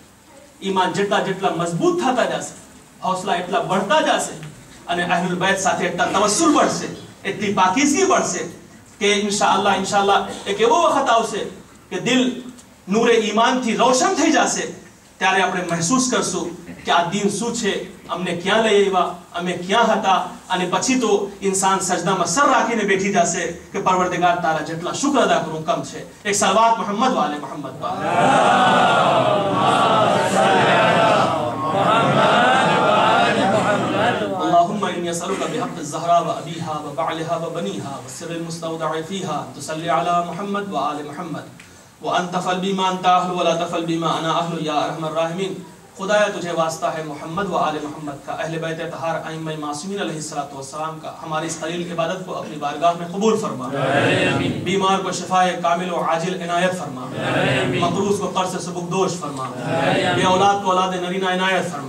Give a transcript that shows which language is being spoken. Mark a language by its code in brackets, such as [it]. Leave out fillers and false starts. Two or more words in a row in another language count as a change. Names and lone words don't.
[gu] ઈમાન જેટલા મજબૂત થતા જશે, હૌસલા એટલા बढ़ता જશે, અને અહલુલ बैत સાથે એટલા તવસ્સુલ बढ़શે, એટલી પાકીઝગી बढ़શે કે ઇન્શાઅલ્લાહ એક એવો વખત આવશે કે દિલ નૂરે ઈમાનથી રોશન થઈ જશે. ત્યારે આપણે મહેસૂસ કરશું કે આ દીન શું છે, અમને ક્યાં લઈ આવ્યા, અમે ક્યાં હતા. અને પછી તો ઇન્સાન સજદામાં સર રાખીને બેઠી જશે કે પરવરદિગાર તારા જેટલા શુક્ર અદા કરું કમ છે. એક સલવાત મોહમ્મદ વાલે મોહમ્મદ પર. [ar] اللهم إني أسألك بحق الزهراء وأبيها وبعلها وبنيها والسر المستودع فيها تصلي على محمد وآل محمد وأن تفعل بما أنت أهل ولا تفعل بما أنا أهل يا أرحم الراحمين. [ur] خدایا تجھے واسطہ ہے محمد و آل محمد کا، اہل بیت اطہار ائمہ معصومین علیہ الصلوۃ والسلام کا. ہماری اس قلیل عبادت کو اپنی بارگاہ میں قبول فرما. بیمار کو شفاء کامل و عاجل عنایت فرما. مقروض کو قرض سے سبکدوش فرما. بے اولاد کو اولاد نرینہ عنایت فرما.